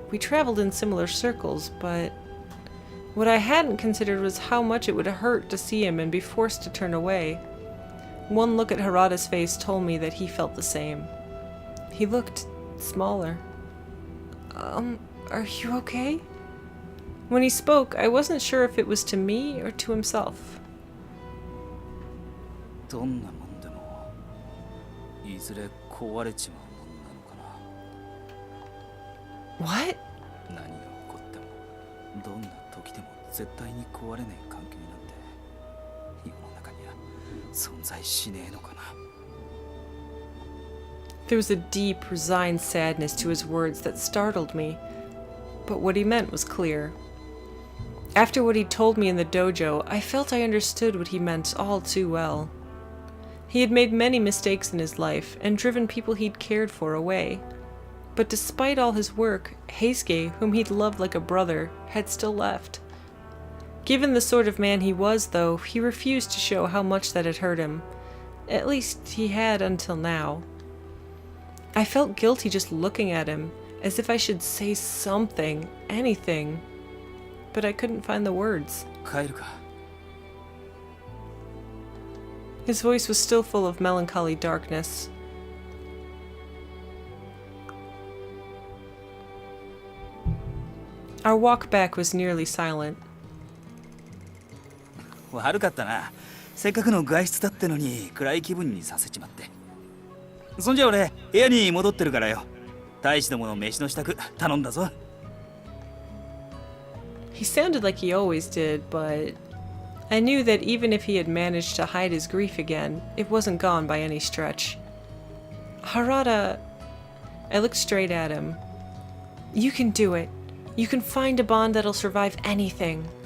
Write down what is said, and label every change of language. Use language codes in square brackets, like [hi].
[en] We traveled in similar circles, but what I hadn't considered was how much it would hurt to see him and be forced to turn away. One look at Harada's face told me that he felt the same. He looked smaller. Are you okay? When he spoke, I wasn't sure if it was to me or to himself. [ja] どんなもんでもいずれ壊れちまうもんなのかな。 [en] What? [ja] 何が起こってもどんな時でも絶対に壊れねえ関係なんて世の中には存在しねえのかな。 [en] There was a deep, resigned sadness to his words that startled me, but what he meant was clear. After what he'd told me in the dojo, I felt I understood what he meant all too well. He had made many mistakes in his life and driven people he'd cared for away. But despite all his work, Heisuke, whom he'd loved like a brother, had still left. Given the sort of man he was, though, he refused to show how much that had hurt him. At least he had until now. I felt guilty just looking at him, as if I should say something, anything. But I couldn't find the words. [ja] 帰るか。 [en] His voice was still full of melancholy darkness. Our walk back was nearly silent. [ja] 悪かったな。せっかくの外出だってのに暗い気分にさせちまって。そんじゃ俺部屋に戻ってるからよ。大使どもの飯の支度頼んだぞ。 [en] He sounded like he always did, but I knew that even if he had managed to hide his grief again, it wasn't gone by any stretch. Harada... I looked straight at him. You can do it. You can find a bond that'll survive anything.